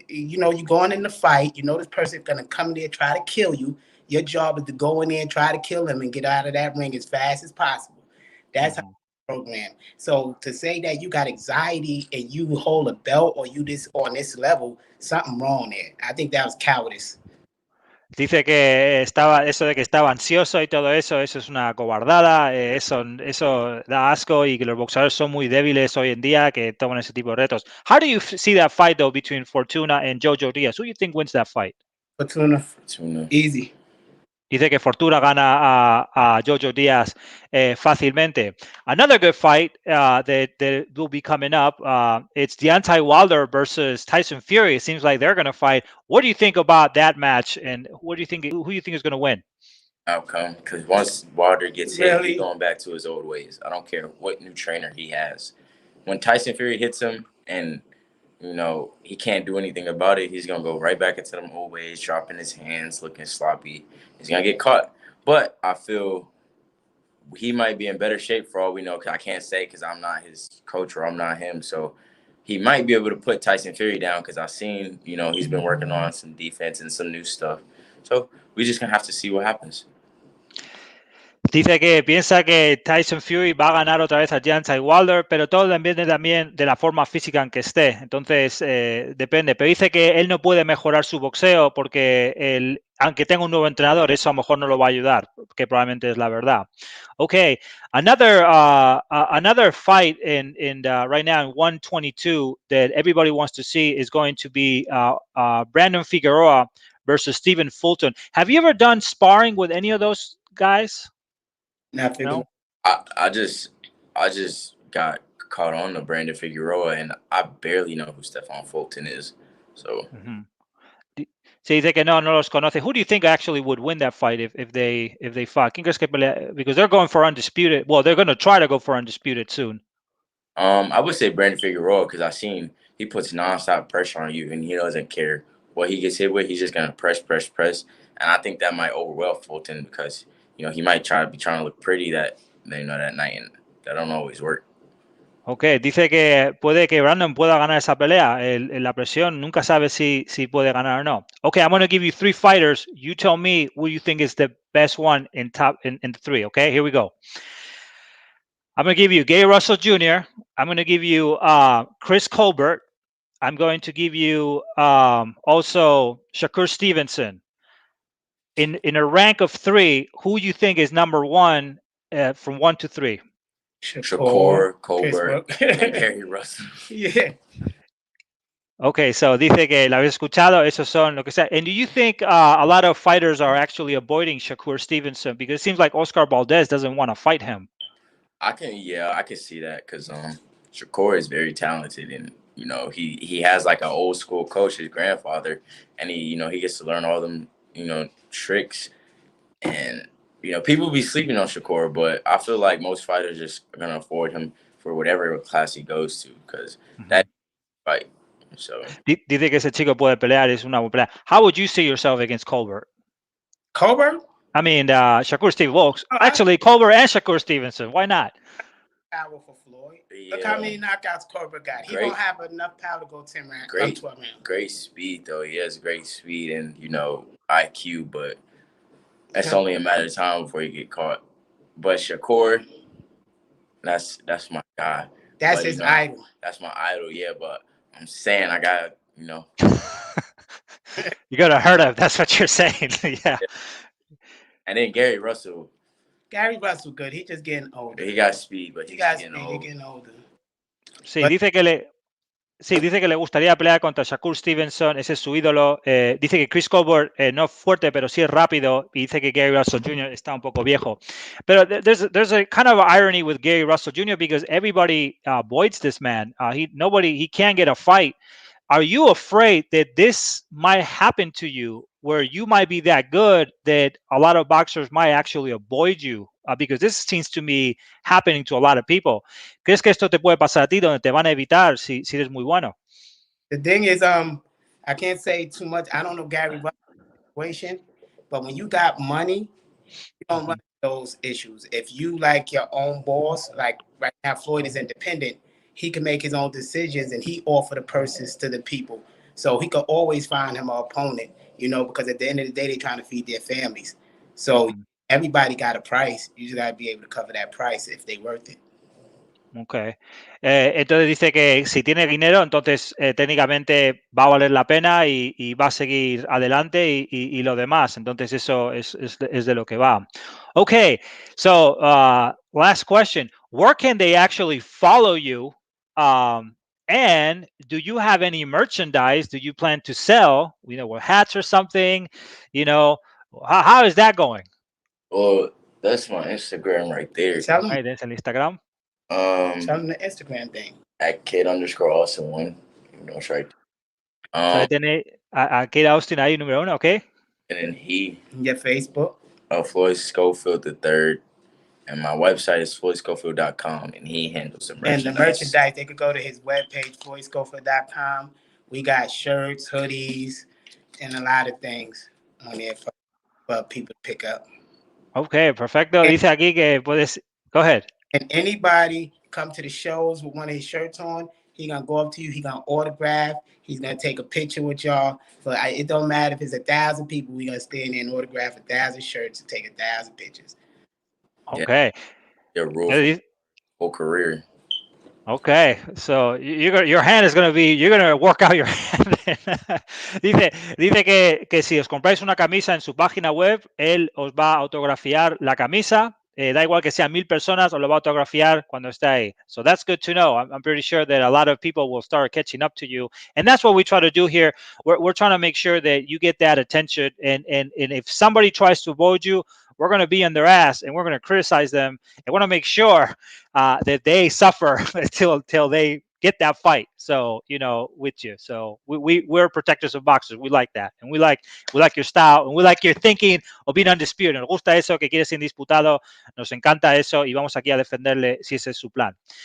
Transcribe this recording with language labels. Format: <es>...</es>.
<en>You're going in the fight. This person's gonna come there, try to kill you. Your job is to go in there and try to kill him and get out of that ring as fast as possible. That's how program. So to say that you got anxiety and you hold a belt or you this on this level, something wrong there. I think that was cowardice.</en> <es>Dice que eso de que estaba ansioso y todo eso es una cobardada, eso da asco y que los boxeadores son muy débiles hoy en día que toman ese tipo de retos.</es> <en>How do you see that fight though between Fortuna and Jojo Diaz? Who do you think wins that fight? Fortuna. Easy.</en> <es>Dice que Fortuna gana a Jojo Diaz fácilmente.</es> <en>Another good fight that will be coming up, it's Deontay Wilder versus Tyson Fury. It seems like they're going to fight. What do you think about that match, and who do you think is going to win? Outcome, because once Wilder gets hit, he's going back to his old ways. I don't care what new trainer he has. When Tyson Fury hits him and he can't do anything about it, he's going to go right back into them old ways, dropping his hands, looking sloppy. He's going to get caught. But I feel he might be in better shape for all we know. Cause I can't say because I'm not his coach or I'm not him. So he might be able to put Tyson Fury down because I've seen, he's been working on some defense and some new stuff. So we just going to have to see what happens.</en> <es>Dice que piensa que Tyson Fury va a ganar otra vez a Deontay Wilder, pero todo depende también de la forma física en que esté. Entonces, depende. Pero dice que él no puede mejorar su boxeo porque aunque tenga un nuevo entrenador, eso a lo mejor no lo va a ayudar, que probablemente es la verdad.</es> <en>Okay, another fight in right now in 122 that everybody wants to see is going to be Brandon Figueroa versus Stephen Fulton. Have you ever done sparring with any of those guys? No. I just got caught on to Brandon Figueroa, and I barely know who Stephon Fulton is. So</en> <es>Se dice que no los conoce.</es> <en>Who do you think actually would win that fight if they fought?</en> <es>¿Quién crees que pelea?</es> <en>Because they're going for undisputed. Well, they're going to try to go for undisputed soon. I would say Brandon Figueroa, because I've seen he puts nonstop pressure on you, and he doesn't care what he gets hit with. He's just gonna press, and I think that might overwhelm Fulton because he might be trying to look pretty that night, and that don't always work.</en> <es>Okay, dice que puede que Brandon pueda ganar esa pelea. La presión nunca sabe si puede ganar o no.</es> <en>Okay, I'm going to give you 3 fighters. You tell me who you think is the best one in the 3. Okay, here we go. I'm going to give you Gary Russell Jr. I'm going to give you Chris Colbert. I'm going to give you also Shakur Stevenson. In a rank of 3, who you think is number 1 from 1 to 3? Shakur, Colbert, and Gary Russell. Yeah.</en> <es>Okay, so dice que la habéis escuchado, esos son lo que sea.</es> <en>And do you think a lot of fighters are actually avoiding Shakur Stevenson because it seems like Oscar Valdez doesn't want to fight him? I can see that because Shakur is very talented, and he has like an old school coach, his grandfather, and he gets to learn all them tricks, and people be sleeping on Shakur, but I feel like most fighters just are gonna avoid him for whatever class he goes to because that fight. So</en> <es>dice que ese chico puede pelear, es una buena pelea.</es> <en>How would you see yourself against Colbert? Colbert? I mean, Shakur Stevenson. Actually, Colbert and Shakur Stevenson. Why not? Power for Floyd. Yeah. Look how many knockouts Colbert got. He don't have enough power to go 10 rounds. 12 rounds. Great speed though. He has great speed and IQ, but that's only a matter of time before you get caught. But Shakur, that's my guy. That's his idol. That's my idol, yeah. But I'm saying I gotta, you gotta hurt him. That's what you're saying. Yeah. And then Gary Russell. Gary Russell good. He just getting older. He got speed, but he got speed. He's getting older.</en> <es>Sí, dice que le gustaría pelear contra Shakur Stevenson, ese es su ídolo. Dice que Chris Colbert no es fuerte, pero sí es rápido. Y dice que Gary Russell Jr. está un poco viejo. Pero</es> <en>there's a kind of irony with Gary Russell Jr. because everybody avoids this man. He can't get a fight. Are you afraid that this might happen to you, where you might be that good that a lot of boxers might actually avoid you? Because this seems to me happening to a lot of people.</en> <es>¿Crees que esto te puede pasar a ti, donde te van a evitar si eres muy bueno?</es> <en>The thing is, I can't say too much. I don't know Gary Russell's situation, but when you got money, you don't run those issues. If you like your own boss, like right now Floyd is independent, he can make his own decisions and he offer the purses to the people. So he could always find him an opponent, because at the end of the day, they're trying to feed their families. So everybody got a price. You just got to be able to cover that price if they're worth it. Okay.</en> <es>Entonces dice que si tiene dinero, entonces técnicamente va a valer la pena y va a seguir adelante y lo demás. Entonces eso es de lo que va.</es> <en>Okay. So last question. Where can they actually follow you? And do you have any merchandise? Do you plan to sell, with hats or something? How is that going? Well, that's my Instagram right there. Right, that's el Instagram. Tell them the Instagram thing. At kid_Austin1. It's right.</en> <es>So tiene a Kid Austin ahí, número 1, okay?</es> <en>And then your Facebook. Floyd Schofield III. And my website is floydschofield.com, and he handles the merchandise. And the merchandise, they could go to his webpage, floydschofield.com. We got shirts, hoodies, and a lot of things on there for people to pick up.</en> <es>Okay, perfecto. Dice aquí que puedes...</es> <en>Go ahead. And anybody come to the shows with one of his shirts on, he gonna go up to you, he gonna autograph, he's gonna take a picture with y'all. So it don't matter if it's 1,000 people, we gonna stand there and autograph 1,000 shirts and take 1,000 pictures. Okay. Your whole career. Okay, so your hand is going to be, you're going to work out your hand.</en> <es>dice que si os compráis una camisa en su página web, él os va a autografiar la camisa Da igual que sean 1000 personas o lo va a autografiar cuando esté ahí.</es> <en>So that's good to know. I'm pretty sure that a lot of people will start catching up to you. And that's what we try to do here. We're trying to make sure that you get that attention. And if somebody tries to avoid you, we're going to be on their ass and we're going to criticize them. And we're going to make sure that they suffer till they get that fight. So, with you. So we're protectors of boxers. We like that. And we like your style and we like your thinking of being undisputed.</en> <es>Nos gusta eso, que quieres indisputado. Nos encanta eso y vamos aquí a defenderle si ese es su plan.</es>